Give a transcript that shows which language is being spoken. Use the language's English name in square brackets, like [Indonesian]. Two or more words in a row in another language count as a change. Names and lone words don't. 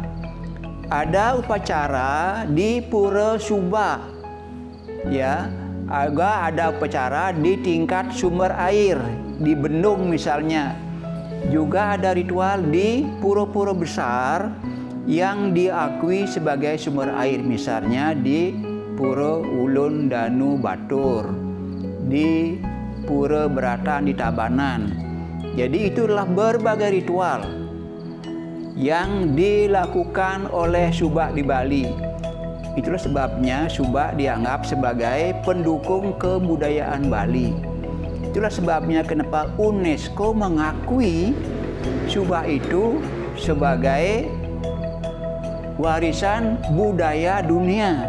[Indonesian] Ada upacara di pura subak. Ya, ada upacara di tingkat sumber air, di bendung misalnya. Juga ada ritual di pura-pura besar yang diakui sebagai sumber air, misalnya di Pura Ulun Danu Batur, di Pura Beratan di Tabanan. Jadi itulah berbagai ritual yang dilakukan oleh subak di Bali. Itulah sebabnya subak dianggap sebagai pendukung kebudayaan Bali. Itulah sebabnya kenapa UNESCO mengakui subak itu sebagai warisan budaya dunia.